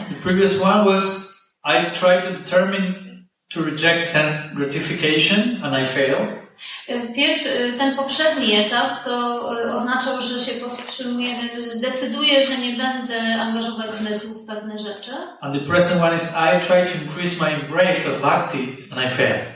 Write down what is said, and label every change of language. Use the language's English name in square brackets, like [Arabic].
[English] The previous one was I tried to determine to reject sense gratification and I failed. [Polish] Ten poprzedni etap to oznaczał, że się powstrzymuję, że decyduję, że nie będę angażować zmysłów w pewne rzeczy. [English] And the present one is I try to increase my embrace of bhakti and I fail.